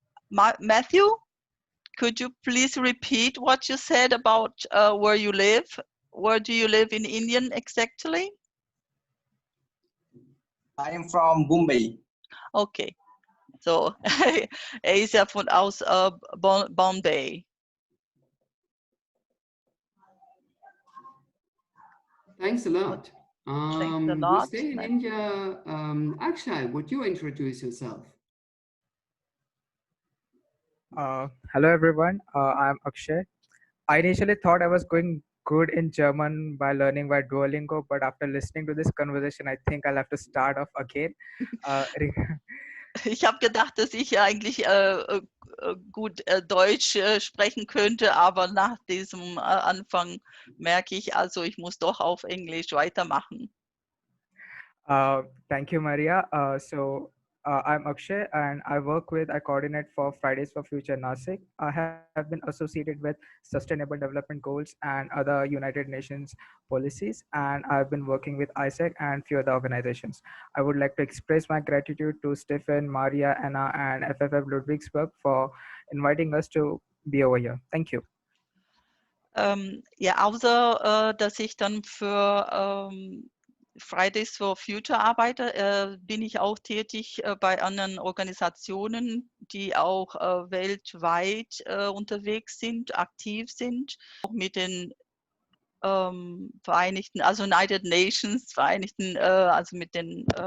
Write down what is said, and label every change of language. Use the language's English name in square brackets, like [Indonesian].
[English] Matthew, could you please repeat what you said about where you live? Where do you live in India exactly? I am from Bombay. [German] Okay, so ist ja aus Bombay. [English] Thanks a lot. Thanks a We lot. stay in India. Akshay, would you introduce yourself? Hello everyone, I'm Akshay. I initially thought I was going good in German by learning by Duolingo, but after listening to this conversation, I think I'll have to start off again. [German] Ich habe gedacht, dass ich eigentlich gut Deutsch sprechen könnte, aber nach diesem Anfang merke ich, also ich muss doch auf Englisch weitermachen. [English] Thank you, Maria. I'm Akshay and I coordinate for Fridays for Future Nasik. I have been associated with Sustainable Development Goals and other United Nations policies, and I've been working with ISEC and few other organizations. I would like to express my gratitude to Stefan, Maria, Anna, and FFF Ludwigsburg for inviting us to be over here. Thank you. [German] Ja, außer dass ich dann für Fridays for Future arbeite, bin ich auch tätig bei anderen Organisationen, die auch weltweit unterwegs sind, aktiv sind, auch mit den Vereinigten, also United Nations, also mit den